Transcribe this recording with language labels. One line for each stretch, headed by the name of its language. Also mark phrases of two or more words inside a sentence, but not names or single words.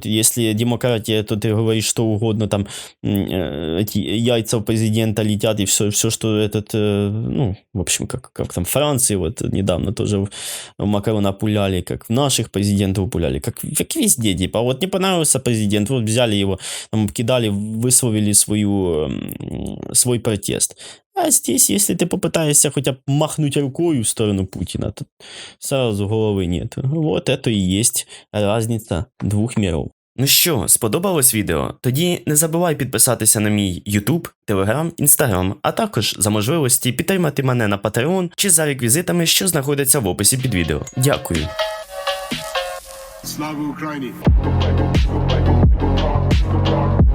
Russian: Если демократия, то ты говоришь что угодно, там эти яйца у президента летят, и все что этот, ну, в общем, как там в Франции вот недавно тоже Макрона пуляли, как наших президентов пуляли, как везде, типа, вот не понравился президент, вот взяли его, там, кидали, высвоили свой протест. А здесь, если ты попытаешься хотя бы махнуть рукой в сторону Путина, то сразу головы нет. Вот это і есть разниця двох миров.
Ukrainian: Ну що, сподобалось відео? Тоді не забувай підписатися на мій YouTube, Telegram, Instagram, а також за можливості підтримати мене на Patreon чи за реквізитами, що знаходяться в описі під відео. Дякую. Слава Україні!